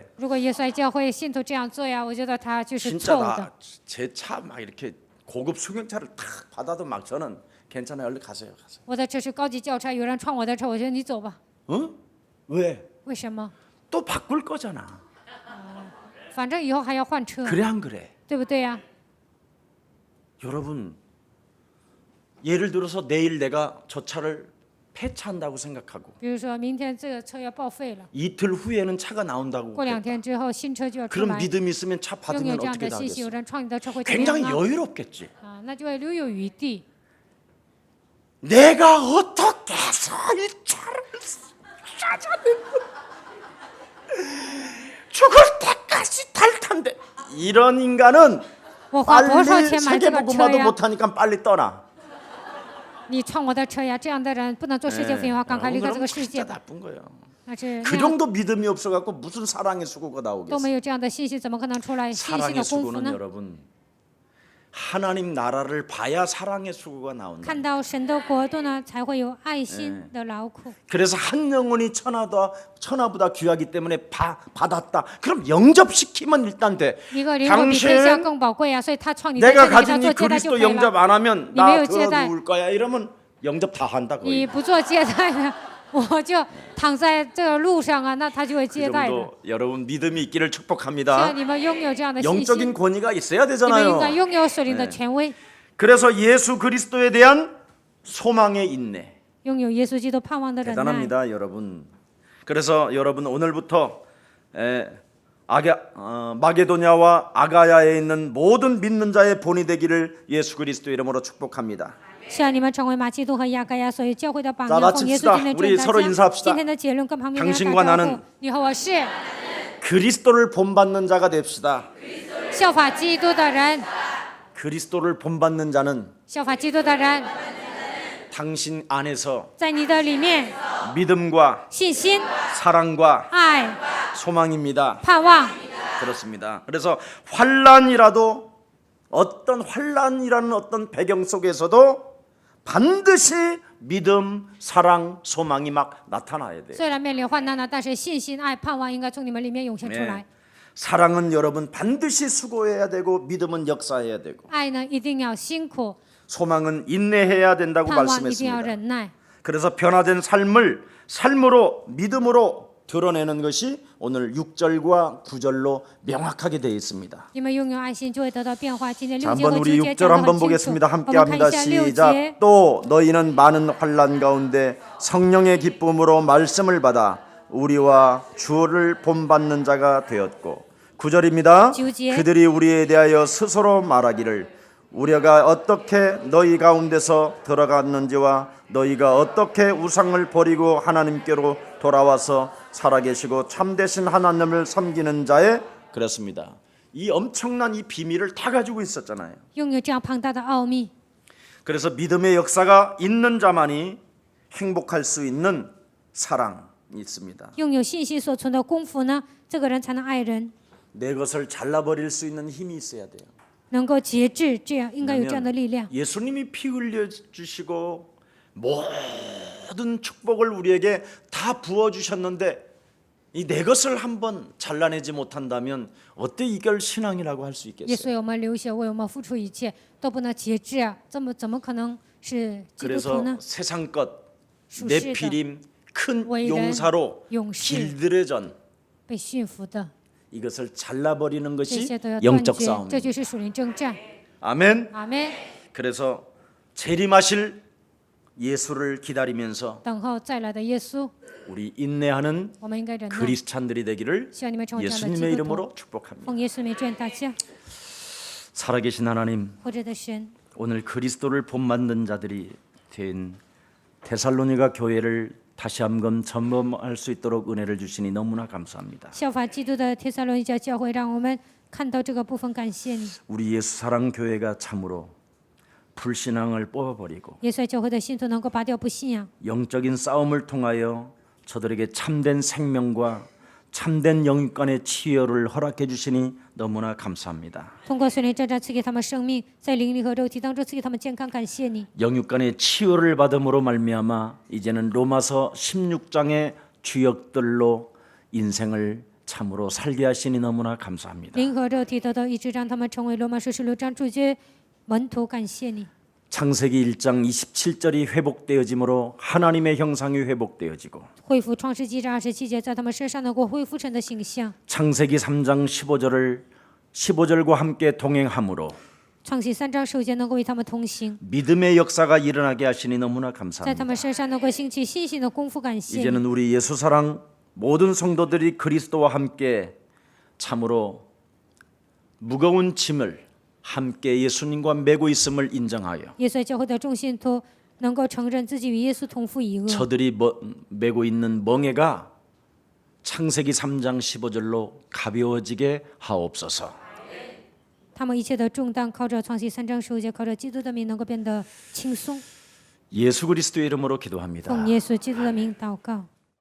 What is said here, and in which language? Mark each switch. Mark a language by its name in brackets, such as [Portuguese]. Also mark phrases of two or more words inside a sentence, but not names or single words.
[Chinese] 如果耶稣爱教会信徒这样做呀，我觉得他就是 [Korean] 진짜 [Chinese] 错误的。 [Korean] 나 제 차 막 이렇게 고급 승용차를 탁 받아도 막 저는 괜찮아요. 얼른 가세요. [Chinese] 我的车是高级轿车，有人撞我的车，我觉得你走吧。 [Korean] 어? 왜? [Chinese] 为什么？ [Korean] 또 바꿀 거잖아. [Chinese] 反正以后还要换车， [Korean] 그래 안 그래? [Chinese] 对不对呀？ [Korean] 여러분 예를 들어서 내일 내가 저 차를 폐차한다고 생각하고 [Chinese] 比如说明天这个车要报废了， [Korean] 이틀 후에는 차가 나온다고 [Chinese] 过2天之后新车就要出 [Korean] 그럼 [Chinese] 来。 [Korean] 믿음이 있으면 차 [Chinese] 拥有 [Korean] 받으면 [Chinese] 这样 [Korean] 어떻게 [Chinese] 的信息，有 [Korean] 하겠어? [Chinese] 人撞你的车会怎么 [Korean] 굉장히 [Chinese] 样呢？ [Korean] 여유롭겠지. [Chinese] 啊，那就会留有余地。 [Korean] 내가 어떻게 해서 이 차를 사자는 죽을 때까지 탈 텐데 이런 인간은 [Chinese] 我花多少 [Korean] 빨리 [Chinese] 钱买这个车 [Korean] 세계복음화도 [Chinese] 呀？ [Korean] 못하니까 빨리 떠나. [Chinese] 你撞我的车呀！这样的人不能做世界福音化，赶快离开这 [Korean] 그럼 [Chinese] 个世 [Korean] 진짜 [Chinese] 界吧。 [Korean] 나쁜 거예요. [Chinese] 那是 [Korean] 그 [Chinese] 那样 [Korean] 정도 믿음이 없어갖고 무슨 사랑의 수고가 [Chinese] 都 [Korean] 나오겠어? [Chinese] 没有这样的信息，怎么可能出来信心 [Korean] 사랑의 [Chinese] 的功夫 [Korean] 수고는 [Chinese] 呢？ [Korean] 여러분 하나님 나라를 봐야 사랑의 수고가 나온다. [Chinese] 看到神的国度呢，才会有爱心的劳苦。 [Korean] 그래서 한 영혼이 천하보다 귀하기 때문에 받았다. 그럼 영접시키면 일단 돼. [Chinese] 一个灵魂比天下 [Korean] 당신 [Chinese] 更宝贵啊，所以他创你在这 [Korean] 내가 [Chinese] 里，给他 [Korean] 가진 이 [Chinese] 做接待就 [Korean] 그리스도 [Chinese] 可以 [Korean] 영접 [Chinese] 了。 [Korean] 안 하면 나 이메일 더 제다. 누울 거야. 이러면 영접 다 한다 [Chinese] 你 [Korean] 거의. [Chinese] 不做接待呢，我就躺在这个路上啊，那他就会 [Korean] 그 [Chinese] 接待的。 [Korean] 정도 여러분 믿음이 있기를 [Chinese] 希望 [Korean] 축복합니다. [Chinese] 你们拥有这样的信 [Korean] 영적인 [Chinese] 心， [Korean] 권위가 있어야 [Chinese] 你们应该 [Korean] 되잖아요. [Chinese] 拥有属灵的权威， [Korean] 그래서 예수 그리스도에 대한 소망의 인내 [Chinese] 拥有耶稣基督盼望的忍耐。 [Korean] 대단합니다, 여러분. 그래서 여러분 오늘부터 마게도냐와 아가야에 있는 모든 믿는 자의 본이 되기를 예수 그리스도 이름으로 축복합니다. [Chinese] 希望你们成为马基督和亚该亚所有教会的榜 [Korean] 자 [Chinese] 样，奉耶稣 [Korean] 마칩시다. [Chinese] 今天 [Korean] 우리 [Chinese] 祝 [Korean] 서로 [Chinese] 大家 [Korean] 인사합시다. [Chinese] 今天的结论跟旁边人 [Korean] 당신과 [Chinese] 打招呼 [Korean] 나는 。 [Chinese] 你和我是 [Korean] 그리스도를 본받는 자가 됩시다. [Chinese] 效法基督的人， [Korean] 그리스도를 본받는 자는 [Chinese] 效法基督的人， [Korean] 당신 안에서 [Chinese] 在你的里面 [Korean] 믿음과 [Chinese] 信心、 [Korean] 사랑과 [Chinese] 爱、 [Korean] 소망입니다. [Chinese] 盼望。 [Korean] 그렇습니다. 그래서 환란이라도 어떤 환란이라는 어떤 배경 속에서도 반드시 믿음, 사랑, 소망이 막 나타나야 돼요. [Chinese] 虽然面临患难呢，但是信心、爱、盼望应该从你们里面涌现出 [Korean] 네. [Chinese] 来。 [Korean] 사랑은 여러분 반드시 수고해야 되고 믿음은 역사해야 되고 [Chinese] 爱呢，一定要辛苦； [Korean] 소망은 인내해야 된다고 [Chinese] 盼望一定要 [Korean] 말씀했습니다. [Chinese] 忍耐。 [Korean] 그래서 변화된 삶을 삶으로 믿음으로 드러내는 것이 오늘 6절과 9절로 명확하게 되어 있습니다. [Chinese] 你们拥有爱心，就会得到变化。今天 [Korean] 자, [Chinese] 6节和 [Korean] 한번 [Chinese] 9 [Korean] 우리 [Chinese] 节 [Korean] 6절 [Chinese] 讲得 [Korean] 한번 [Chinese] 很清楚。 [Korean] 보겠습니다. [Chinese] 我 [Korean] 함께 [Chinese] 们看 [Korean] 합니다. [Chinese] 一下6 [Korean] 시작. [Chinese] 节。 [Korean] 또 너희는 많은 환난 가운데 성령의 기쁨으로 말씀을 받아 우리와 주를 본받는 자가 되었고 9절입니다. 9절. 그들이 우리에 대하여 스스로 말하기를 우리가 어떻게 너희 가운데서 들어갔는지와 너희가 어떻게 우상을 버리고 하나님께로 돌아와서 살아계시고 참되신 하나님을 섬기는 자에 그렇습니다. 이 엄청난 이 비밀을 다 가지고 있었잖아요. [Chinese] 拥有这样庞大的奥秘， [Korean] 그래서 믿음의 역사가 있는 자만이 행복할 수 있는 사랑이 있습니다. [Chinese] 拥有信心所存的功夫呢，这个人才能爱人， [Korean] 내 것을 잘라버릴 수 있는 힘이 있어야 돼요. [Chinese] 能够节制，这样应该有这样的力量。 [Korean] 예수님이 피 흘려 주시고 모든 축복을 우리에게 다 부어 주셨는데 이 내 것을 한번 잘라내지 못한다면 어때 이걸 신앙이라고 할 수 [Chinese] 耶 [Korean] 있겠어요? [Chinese] 稣为我们流血，为我们付出一切，都不能节制啊！怎么可能是基督徒 [Korean] 그래서 [Chinese] 呢？ [Korean] 세상 것 수시다. 네피림 큰 외인, 용사로 용시. 길들여전 [Chinese] 被驯服的， [Korean] 이것을 잘라버리는 [Chinese] 这 [Korean] 것이 [Chinese] 些都要断 [Korean] 영적 [Chinese] 绝， [Korean] 싸움. [Chinese] 这就是属灵征战。 [Korean] 아멘. [Chinese] 阿门。 [Korean] 그래서 재림하실 예수를 기다리면서 [Chinese] 等候再来的耶稣。 [Korean] 우리 인내하는 [Chinese] 我们应该忍耐， [Korean] 그리스찬들이 되기를 [Chinese] 希望你们成为这样的 [Korean] 예수님의 [Chinese] 基督徒。 [Korean] 이름으로 축복합니다. [Chinese] 奉耶稣名祝愿大家， [Korean] 살아계신 하나님, [Chinese] 活着的神， [Korean] 오늘 그리스도를 본받는 자들이 된 데살로니가 교회를 다시 한번 점검할 수 있도록 은혜를 주시니 너무나 감사합니다. [Chinese] 效法基督的帖撒罗尼迦教会，让我们看到这个部分，感谢你。 [Korean] 우리 예수 사랑 교회가 참으로 불신앙을 뽑아버리고 [Chinese] 耶稣教会的信徒能够拔掉不信仰， [Korean] 영적인 싸움을 통하여 저들에게 참된 생명과 참된 영육간의 치유를 허락해 주시니 너무나 감사합니다. [Chinese] 通过圣灵征战赐给他们生命，在灵里和肉体当中赐给他们健康，感谢你。 [Korean] 영육간의 치유를 받음으로 말미암아 이제는 로마서 16장의 주역들로 인생을 참으로 살게 하시니 너무나 감사합니다. [Chinese] 灵和肉体得到医治，让他们成为罗马书16章主角门徒，感谢你。 [Korean] 창세기 1장 27절이 회복되어짐으로 하나님의 형상이 회복되어지고 [Chinese] 恢复创世纪这27节，在他们身上能够恢复神的形象。 [Korean] 창세기 3장 15절과 함께 동행함으로 [Chinese] 创世3章15节能够与他们同行， [Korean] 믿음의 역사가 일어나게 하시니 너무나 [Chinese] 在他 [Korean] 감사합니다. [Chinese] 们身上能够兴起信心的功夫，感谢你。 [Korean] 이제는 우리 예수 사랑 모든 성도들이 그리스도와 함께 참으로 무거운 짐을 함께 예수님과 메고 있음을 인정하여 [Chinese] 耶稣教会的众信徒能够承认自己与耶稣同负一轭， [Korean] 저들이 메고 있는 멍에가 창세기 3장 15절로 가벼워지게 하옵소서. [Chinese] 他们一切的重担靠着创世3章15节，靠着基督的名能够变得轻松。 [Korean] 예수 그리스도의 이름으로 기도합니다. [Chinese] 奉耶稣基督的名祷告。